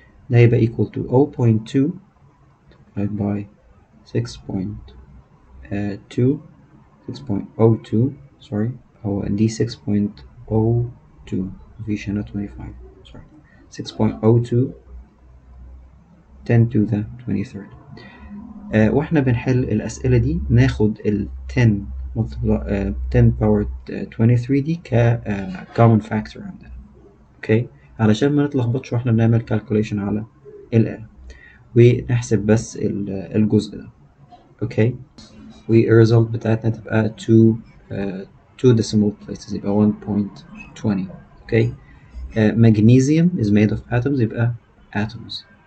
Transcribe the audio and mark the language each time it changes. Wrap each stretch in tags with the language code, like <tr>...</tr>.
<en>ده يبقى equal to 0.2 divided by 6.02 6.02 sorry هو دي 6.02 مفيش هنا 25 sorry 6.02 10 to the 23rd.</en> <ar>واحنا بنحل الأسئلة دي ناخد ال 10 10 power 23 دي ك</ar> <en>common factor</en> <ar>عندنا. اوكي علشان ما نتلخبطش واحنا بنعمل</ar> <en>calculation</en> <ar>على الآلة ونحسب بس الجزء ده. اوكي والريزلت بتاعتنا تبقى 2 decimal places يبقى 1.20.</ar> <en>Okay magnesium is made of atoms يبقى atoms.</en>